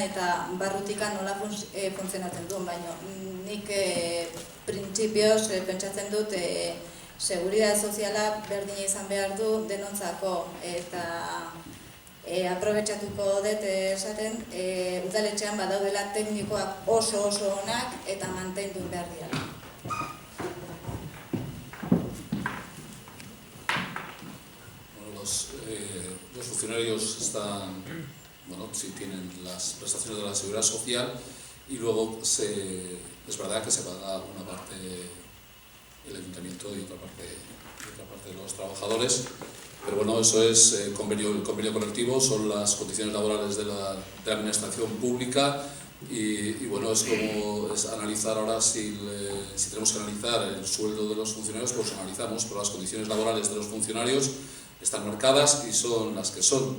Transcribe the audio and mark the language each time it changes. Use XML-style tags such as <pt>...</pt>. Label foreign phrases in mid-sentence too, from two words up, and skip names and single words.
<eu>eta barrutika nola funtzionatzen duen, baina nik printzipioz pentsatzen dut seguridade soziala berdina izan behar du denontzako eta aprobetxatuko dut esaten udaletxean badaudela teknikoak oso onak eta mantendu behar dira.</eu> <es>Los funcionarios están, sí tienen las prestaciones de la seguridad social y luego es verdad que se paga una parte el ayuntamiento y otra parte de los trabajadores, pero bueno, eso es el convenio colectivo, son las condiciones laborales de la administración pública y bueno, es analizar ahora si tenemos que analizar el sueldo de los funcionarios, pues analizamos, pero las condiciones laborales de los funcionarios están marcadas y son las que son.</es>